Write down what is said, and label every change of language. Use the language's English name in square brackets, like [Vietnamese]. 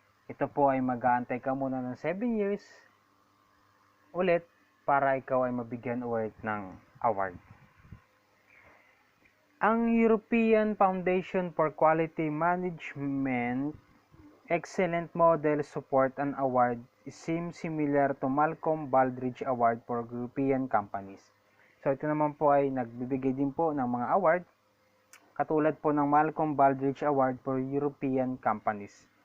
[Filipino] Ito po ay mag-aantay ka muna ng 7 years ulit para ikaw ay mabigyan ulit ng award. [English] Ang European Foundation for Quality Management Excellent Model Support and Award seems similar to Malcolm Baldrige Award for European Companies. [Filipino] So, ito naman po ay nagbibigay din po ng mga award, katulad po ng Malcolm Baldrige Award for European Companies.